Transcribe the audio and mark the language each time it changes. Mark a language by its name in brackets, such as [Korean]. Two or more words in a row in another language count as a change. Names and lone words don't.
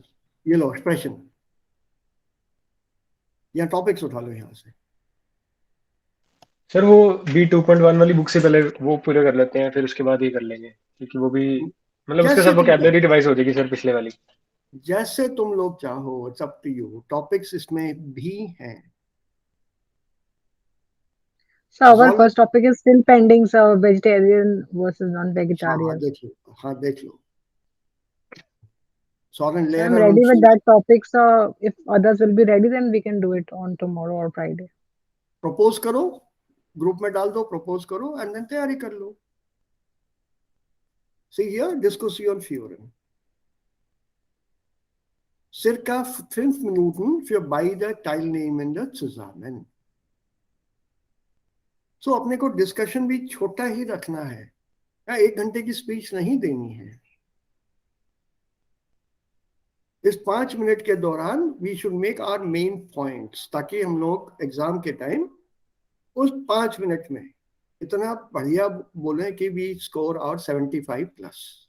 [Hindi] ये लो एक्सप्रेशन, या टॉपिक्स उठा लो यहाँ से। सर वो B 2.1 वाली बुक से पहले वो पूरे कर लेते हैं, फिर उसके बाद ये कर लेंगे, क्योंकि वो भी मतलब उसके जैसे साथ तुम वोकेबलरी चाहो, डिवाइस हो जाएगी सर पिछले वाली। जैसे तुम लोग चाहो, [English] it's up to you. [Hindi] टॉपिक्स इसमें भी हैं। [English] So our Zol, first topic is still pending, so vegetarian versus [Hindi] हाँ [English] non-vegetarian. [Hindi] देख लो, हाँ देख लो। Soren [English] So I'm Lehrer ready und with that topic. So if others will be ready, then we can do it on tomorrow or Friday. [Hindi] प्रपोज करो, ग्रुप में डाल दो, प्रपोज करो [English] and then [Hindi] तैयारी कर लो। [English] See here, [German] Diskussion führen. Circa 5 Minuten für beide Teilnehmende zusammen. [Hindi] So अपने को डिस्कशन भी छोटा ही रखना है, या 1 घंटे की स्पीच नहीं देनी है। इस 5 मिनट के दौरान [English] we should make our main points, [Hindi] ताकि हम लोग एग्जाम के टाइम उस 5 मिनट में इतना बढ़िया बोले कि [English] we score our 75+.